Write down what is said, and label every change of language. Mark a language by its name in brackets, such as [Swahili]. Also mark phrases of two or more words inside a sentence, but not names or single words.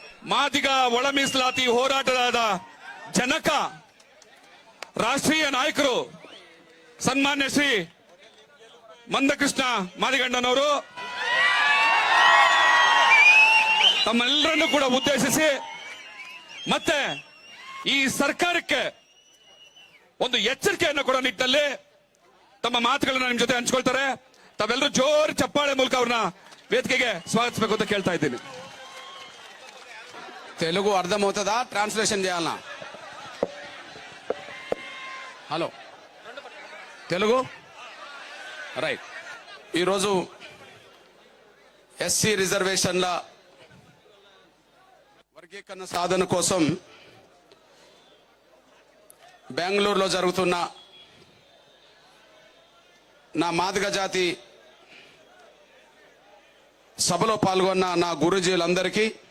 [Kannada] ಮಾದಿಗ ಒಳ ಮೀಸಲಾತಿ ಹೋರಾಟದ ಜನಕ ರಾಷ್ಟ್ರೀಯ ನಾಯಕರು ಸನ್ಮಾನ್ಯ ಶ್ರೀ ಮಂದಕೃಷ್ಣ ಮಾದಿಗಣ್ಣನವರು ತಮ್ಮೆಲ್ಲರನ್ನು ಕೂಡ ಉದ್ದೇಶಿಸಿ ಮತ್ತೆ ಈ ಸರ್ಕಾರಕ್ಕೆ ಒಂದು ಎಚ್ಚರಿಕೆಯನ್ನು ಕೊಡೋ ನಿಟ್ಟಿನಲ್ಲಿ ತಮ್ಮ ಮಾತುಗಳನ್ನು ನಿಮ್ಮ ಜೊತೆ ಹಂಚಿಕೊಳ್ತಾರೆ. ತಾವೆಲ್ಲರೂ ಜೋರು ಚಪ್ಪಾಳೆ ಮೂಲಕ ಅವ್ರನ್ನ ವೇದಿಕೆಗೆ స్వాగతించಬೇಕು ಅಂತ ಕೇಳ್ತಾ ಇದ್ದೀನಿ. [Telugu] తెలుగు అర్థమవుతుందా? ట్రాన్స్లేషన్ చేయాలనా? హలో, తెలుగు రైట్. ఈరోజు ఎస్సీ రిజర్వేషన్ల వర్గీకరణ సాధన కోసం బెంగళూరులో జరుగుతున్న నా మాదిగ జాతి సభలో పాల్గొన్న నా గురుజీలందరికీ,